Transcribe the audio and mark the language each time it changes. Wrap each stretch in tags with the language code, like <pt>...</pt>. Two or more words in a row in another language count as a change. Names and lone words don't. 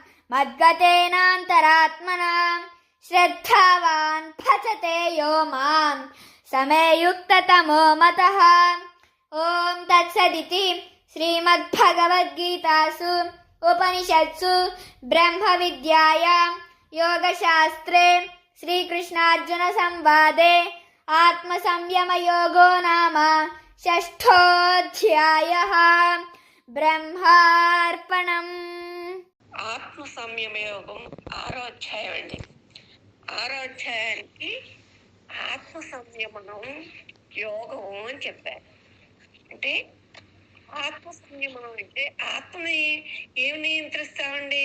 <sa>मद्गतेनान्तरात्मना श्रद्धावान् भजते यो मां समे युक्ततमो मतः ॐ तत्सदिति श्रीमद्भगवद्गीतासु उपनिषत्सु ब्रह्मविद्यायां योगशास्त्रे श्रीकृष्णार्जुनसंवादे आत्मसंयमयोगो नाम षष्ठोऽध्यायः ब्रह्मार्पणम्</sa> <te>ఆత్మ సంయమయోగం 6వ అధ్యాయం అండి. 6వ అధ్యాయానికి ఆత్మ సంయమనం యోగం అని చెప్పారు. అంటే ఆత్మ సంయమనం అంటే ఆత్మని ఏమి నియంత్రిస్తామండి?</te>